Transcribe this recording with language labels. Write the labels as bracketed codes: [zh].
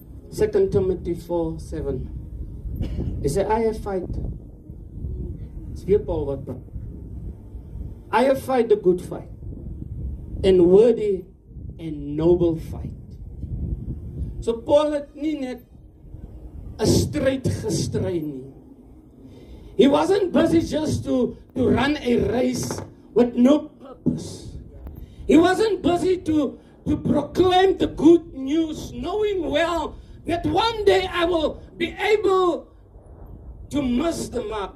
[en] 2 Timothy 4:7. He said, I have fight. [af] It's weer Paul wat praat. [en] I have fight the good fight, and worthy and noble fight. [af] So Paul het nie net 'n stryd gestry nie. [en] He wasn't busy just to run a race with no purpose. He wasn't busy to proclaim the good news, knowing well that one day I will be able to miss the mark.